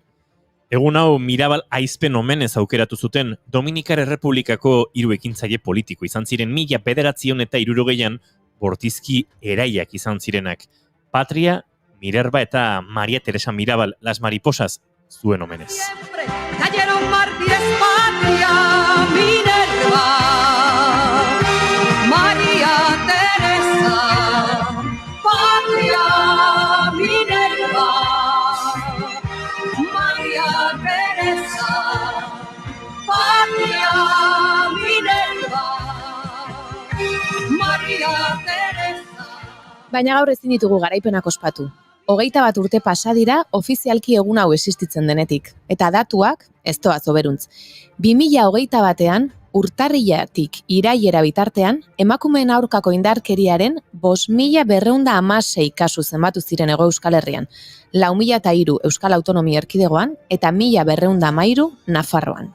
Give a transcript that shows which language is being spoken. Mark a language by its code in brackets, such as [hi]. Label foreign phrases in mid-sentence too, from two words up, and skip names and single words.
[eu] Egun hau Mirabal aizpen omenez aukeratu zuten Dominikar Errepublikako 3 ekintzaile politiko izan ziren 1960 bortizki eraiak izan zirenak. Patria, Minerva eta Maria Teresa Mirabal, [es] las mariposas, [eu] zuen omenez. [es] Cayeron mártires, patria, Minerva, María Teresa, patria, Minerva, María Teresa, patria, Minerva, María Teresa. [eu] Baina gaur ezin ditugu garaipenak ospatu. 21 urte pasa dira ofizialki egun hau existitzen denetik, eta datuak ez doaz oberuntz. 2021an, urtarrilatik irailera bitartean, emakumeen aurkako indarkeriaren 5.216 kasu zenbatu ziren Hego Euskal Herrian, 4.003 Euskal Autonomia Erkidegoan eta 1.213 Nafarroan.